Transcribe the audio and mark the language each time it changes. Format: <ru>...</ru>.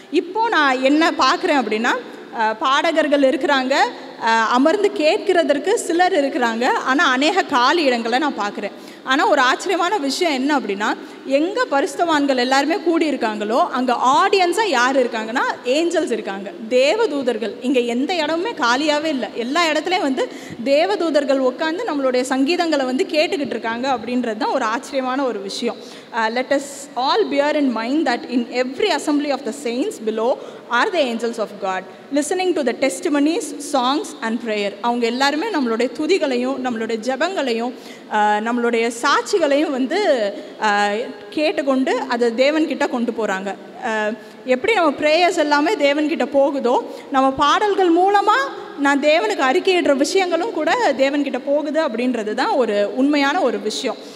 <ta>இப்போது நான் என்ன பார்க்குறேன் அப்படின்னா, பாடகர்கள் இருக்கிறாங்க, அமர்ந்து கேட்கிறதற்கு சிலர் இருக்கிறாங்க, ஆனால் அநேக காலி இடங்களை நான் பார்க்குறேன். ஆனால் ஒரு ஆச்சரியமான விஷயம் என்ன அப்படின்னா, எங்கே பரிசுத்தவான்கள் எல்லாருமே கூடியிருக்காங்களோ அங்கே ஆடியன்ஸாக யார் இருக்காங்கன்னா ஏஞ்சல்ஸ் இருக்காங்க, தேவதூதர்கள். இங்கே எந்த இடமுமே காலியாகவே இல்லை, எல்லா இடத்துலையும் வந்து தேவதூதர்கள் உட்காந்து நம்மளுடைய சங்கீதங்களை வந்து கேட்டுக்கிட்டு இருக்காங்க அப்படின்றது தான் ஒரு ஆச்சரியமான ஒரு விஷயம்.</ta> <en>Let us all bear in mind that in every assembly of the saints below are the angels of God, listening to the testimonies, songs and prayer.</en> <ta>அவங்க எல்லாருமே நம்மளுடைய துதிகளையும் நம்மளுடைய ஜெபங்களையும் நம்மளுடைய சாட்சிகளையும் வந்து கேட்டுக்கொண்டு அதை தேவன்கிட்ட கொண்டு போகிறாங்க. எப்படி நம்ம ப்ரேயர்ஸ் எல்லாமே தேவன்கிட்ட போகுதோ, நம்ம பாடல்கள் மூலமாக நான் தேவனுக்கு அறிக்கையிடுற விஷயங்களும் கூட தேவன்கிட்ட போகுது அப்படின்றது தான் ஒரு உண்மையான ஒரு விஷயம்.</ta>